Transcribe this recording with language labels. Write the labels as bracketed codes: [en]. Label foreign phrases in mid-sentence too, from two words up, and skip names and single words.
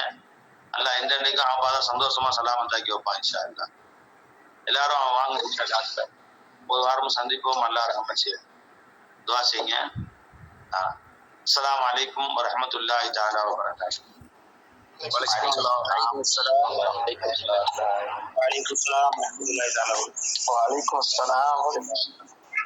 [ta] அல்லாஹ் எந்தெந்தைக்கும் ஆபாதா சந்தோஷமா சலாமத்தாக்கி வைப்பான் [ar] إن شاء الله. [ta] எல்லாரும் வாங்க [ar] إن شاء الله. [ta] ஒரு வாரமும் சந்திப்போம். அல்லாஹ் ரஹ்மத் செய்வான். துஆ செய்யுங்க. [ar] السلام عليكم ورحمة الله تعالى وبركاته. وعليكم السلام وعليكم السلام وعليكم السلام ورحمة الله تعالى. وعليكم السلام